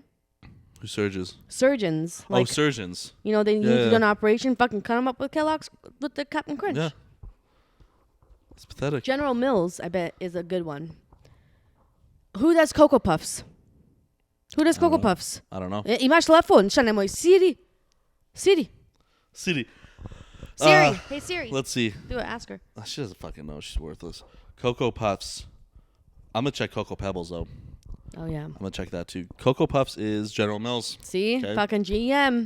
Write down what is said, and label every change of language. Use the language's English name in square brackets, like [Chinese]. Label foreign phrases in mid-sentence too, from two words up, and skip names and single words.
[English] Who surges? Surgeons. Like, surgeons. You know, they need to do an operation, fucking cut them up with Kellogg's, with the Captain Crunch. Yeah. It's pathetic. General Mills, I bet, is a good one. Who does Cocoa Puffs? Who does Cocoa Puffs? I don't know. [Serbian] Imaš telefon, šta nemoj? [English] Siri. Siri. Hey Siri. Let's see. Do it, ask her. She doesn't fucking know. She's worthless. Cocoa Puffs. I'm going to check Cocoa Pebbles, though. Oh, yeah. I'm going to check that, too. Cocoa Puffs is General Mills. See? Okay. Fucking GM.